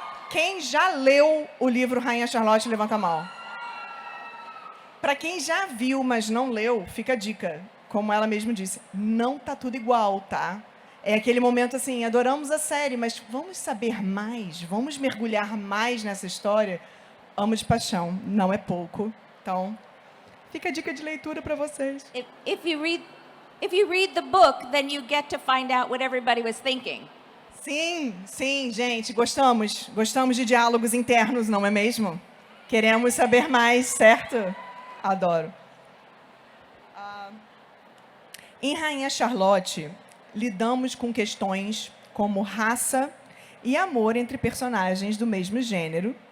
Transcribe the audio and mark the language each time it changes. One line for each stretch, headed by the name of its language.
Portuguese: Quem já leu o livro Rainha Charlotte, levanta a mão. Para quem já viu, mas não leu, fica a dica. Como ela mesma disse, não tá tudo igual, tá? É aquele momento assim, adoramos a série, mas vamos saber mais, vamos mergulhar mais nessa história. Amo de paixão, não é pouco. Então, fica a dica de leitura para vocês.
English: If you read the book, then you get to find out what everybody was thinking.
Portuguese: Sim, gente, gostamos de diálogos internos, não é mesmo? Queremos saber mais, certo? Adoro. Em Rainha Charlotte, lidamos com questões como raça e amor entre personagens do mesmo gênero.